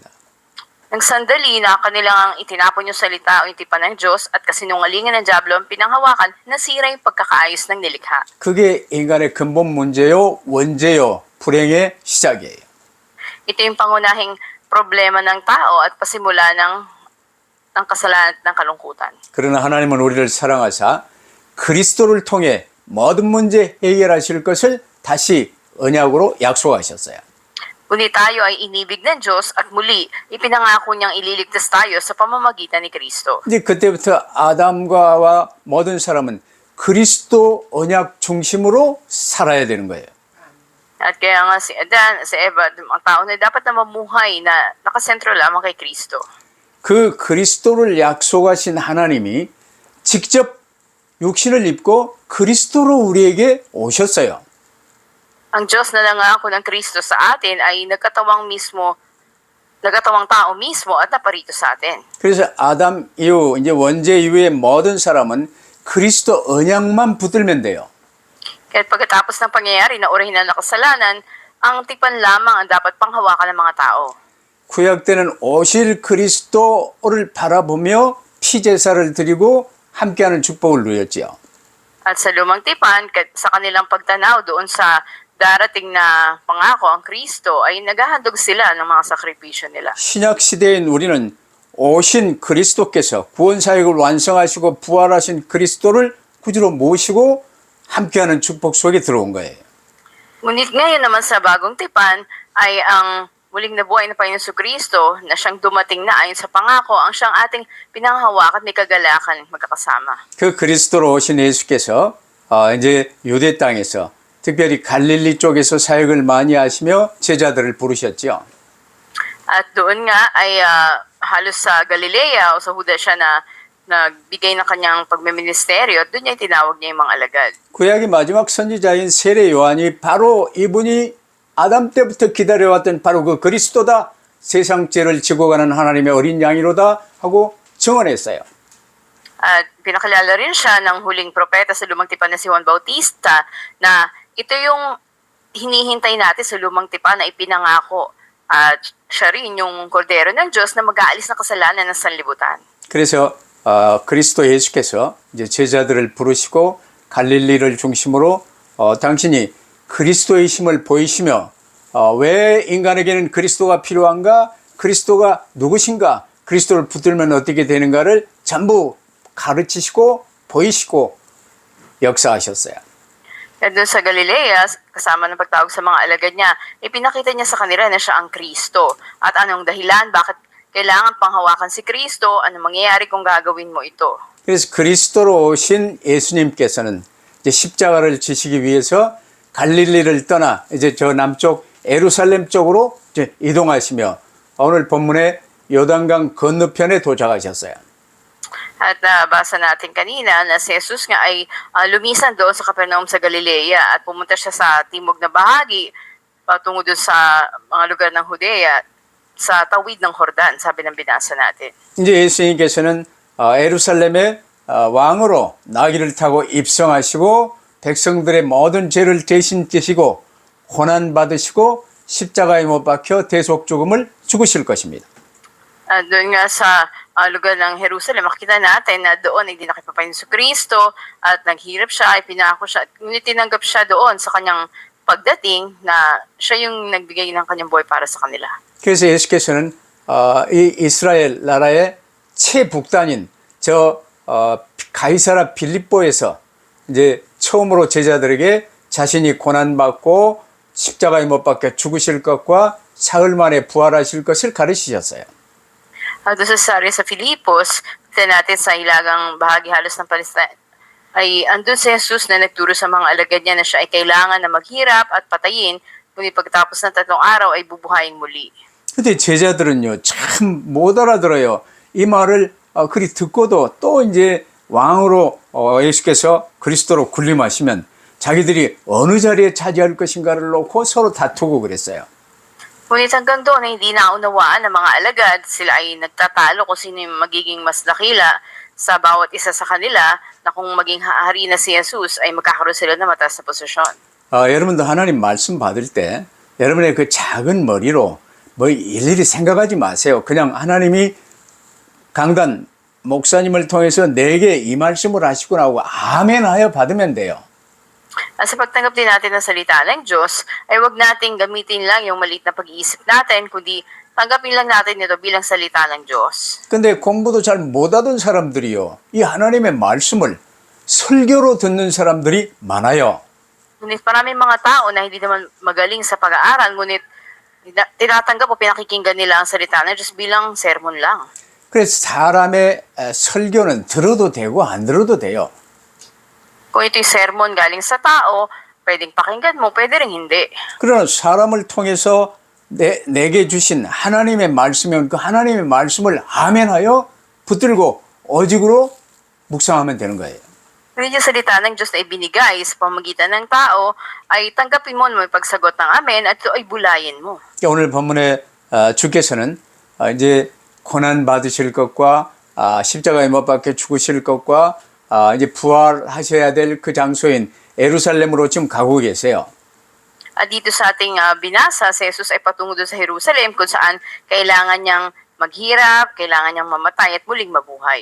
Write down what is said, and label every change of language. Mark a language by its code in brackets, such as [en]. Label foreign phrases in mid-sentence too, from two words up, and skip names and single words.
[tl] Nang sandali na kanilang itinapon yung salita o yung tipan ng Diyos at kasinungalingan ng Diablo ang pinanghawakan, nasira yung pagkakaayos ng nilikha. [ko] 그게 인간의 근본 문제요, 원죄요, 불행의 시작이에요. [tl] Ito yung pangunahing problema ng tao at pasimula ng kasalanan at ng kalungkutan. [ko] 그러나 하나님은 우리를 사랑하사 그리스도를 통해 모든 문제 해결하실 것을 다시 언약으로 약속하셨어요. [tl] Ngunit tayo ay inibig ng Diyos at muli ipinangako niyang ililigtas tayo sa pamamagitan ni Kristo. [ko] 이제 그때부터 아담과 모든 사람은 그리스도 언약 중심으로 살아야 되는 거예요. [tl] At kaya nga si Adan, si Eva, ang tao na dapat na mamuhay na nakasentro lamang kay Kristo. [ko] 그 그리스도를 약속하신 하나님이 직접 육신을 입고 그리스도로 우리에게 오셨어요. [tl] Ang Diyos na nangako ng Kristo sa atin ay nagkatawang tao mismo at naparito sa atin. [ko] 그래서 아담 이후 이제 원죄 이후의 모든 사람은 그리스도 언약만 붙들면 돼요. [tl] Kaya pagkatapos ng pangyayari na orihinal na kasalanan, ang tipan lamang ang dapat panghawakan ng mga tao. [ko] 구약 때는 오실 그리스도를 바라보며 피제사를 드리고 함께하는 축복을 누렸지요. [tl] At sa lumang tipan, sa kanilang pagtanaw doon sa darating na pangako ang Kristo, ay naghahandog sila ng mga sakripisyo nila. [ko] 신약 시대인 우리는 오신 그리스도께서 구원 사역을 완성하시고 부활하신 그리스도를 구주로 모시고 함께하는 축복 속에 들어온 거예요. [tl] Ngunit ngayon naman sa bagong tipan ay ang muling nabuhay na Panginoon Kristo na siyang dumating na ayon sa pangako ang siyang ating pinanghahawakan at may kagalakan magkakasama. [ko] 그 그리스도로 오신 예수께서 이제 유대 땅에서 특별히 갈릴리 쪽에서 사역을 많이 하시며 제자들을 부르셨죠. [tl] At doon nga ay halos sa Galilea o sa Huda siya na nagbigay ng kanyang pagmiministeryo at doon niya tinawag niya yung mga alagad. [ko] 구약의 마지막 선지자인 세례 요한이 바로 이분이 아담 때부터 기다려왔던 바로 그 그리스도다, 세상 죄를 지고 가는 하나님의 어린 양이로다 하고 증언했어요. [tl] At pinakilala rin siya ng huling propeta sa lumang tipan na si Juan Bautista na ito yung hinihintay natin sa lumang tipan na ipinangako. At siya rin yung kordero ng Diyos na mag-aalis ng kasalanan ng sanlibutan. [ko] 그래서 그리스도 예수께서 이제 제자들을 부르시고 갈릴리를 중심으로 당신이 그리스도의 힘을 보이시며 왜 인간에게는 그리스도가 필요한가? 그리스도가 누구신가? 그리스도를 붙들면 어떻게 되는가를 전부 가르치시고 보이시고 역사하셨어요. [tl] At doon sa Galilea, kasama ng pagtawag sa mga alagad niya, ipinakita niya sa kanila na siya ang Kristo. At anong dahilan, bakit kailangan panghawakan si Kristo, ano mangyayari kung gagawin mo ito. [ko] 그래서 그리스도로 오신 예수님께서는 이제 십자가를 지시기 위해서 갈릴리를 떠나 이제 저 남쪽 예루살렘 쪽으로 이제 이동하시며 오늘 본문에 요단강 건너편에 도착하셨어요. [tl] At nabasa natin kanina na si Jesus nga ay lumisan doon sa Capernaum sa Galilea at pumunta siya sa timog na bahagi patungo doon sa mga lugar ng Judea. sa tawid ng Hordan, sabi ng binasa natin. [ko] 이제 예수님께서는 예루살렘의 왕으로 나귀를 타고 입성하시고 백성들의 모든 죄를 대신 지시고 고난 받으시고 십자가에 못 박혀 대속 죽음을 죽으실 것입니다. [tl] Doon nga sa lugar ng Jerusalem, makita natin na doon ay dinakip pa ni Kristo at naghirap siya, ay pinako siya, at ngunit tinanggap siya doon sa kanyang pagdating na siya yung nagbigay ng kanyang buhay para sa kanila. [ko] 그래서 예수께서는 이 이스라엘 나라의 최북단인 저 가이사라 빌립보에서 이제 처음으로 제자들에게 자신이 고난받고 십자가에 못 박혀 죽으실 것과 사흘 만에 부활하실 것을 가르치셨어요. [tl] Doon sa Sari sa Filipos, tignan natin sa hilagang bahagi halos ng Palestine, ay andun si Jesus na nagturo sa mga alagad niya na siya ay kailangan na maghirap at patayin, ngunit pagkatapos ng 3 araw ay bubuhayin muli. [ko] 근데 제자들은요, 참 못 알아들어요. 이 말을 그리 듣고도 또 이제 왕으로 예수께서 그리스도로 군림하시면 자기들이 어느 자리에 차지할 것인가를 놓고 서로 다투고 그랬어요. [tl] Ngunit hanggang doon ay hindi naunawaan ng mga alagad, sila ay nagtatalo kung sino yung magiging mas dakila sa bawat isa sa kanila, na kung maging hari na si Jesus ay magkakaroon sila ng mataas na posisyon. [ko] 여러분도 하나님 말씀 받을 때 여러분의 그 작은 머리로 뭐 일일이 생각하지 마세요. 그냥 하나님이 강단 목사님을 통해서 내게 이 말씀을 하시구나 하고 아멘 하여 받으면 돼요. [tl] Sa pagtanggap din natin ng salita ng Diyos, ay wag nating gamitin lang yung maliit na pag-iisip natin, kundi tanggapin lang natin ito bilang salita ng Diyos. [ko] 근데 공부도 잘 못하던 사람들이요, 이 하나님의 말씀을 설교로 듣는 사람들이 많아요. [tl] Ngunit maraming mga tao na hindi naman magaling sa pag-aaral, ngunit tinatanggap o pinakikinggan nila ang salita ng Diyos bilang sermon lang. [ko] 그래서 사람의 설교는 들어도 되고 안 들어도 돼요. [tl] Kung ito'y sermon galing sa tao, pwedeng pakinggan mo, pwede rin hindi. [ko] 그러나 사람을 통해서 내게 주신 하나님의 말씀이면 그 하나님의 말씀을 아멘하여 붙들고 오직으로 묵상하면 되는 거예요. [tl] Ngunit yung salita ng Diyos na ibinigay sa pamagitan ng tao, ay tanggapin mo na may pagsagot ng amen at ito ay bulayin mo. [ko] 오늘 본문에 주께서는 이제 고난 받으실 것과 십자가에 못 박혀 죽으실 것과 이제 부활하셔야 될 그 장소인 예루살렘으로 지금 가고 계세요. [tl] At dito sa ating binasa, si Jesus ay patungo doon sa Jerusalem kung saan kailangan niyang maghirap, kailangan niyang mamatay at muling mabuhay.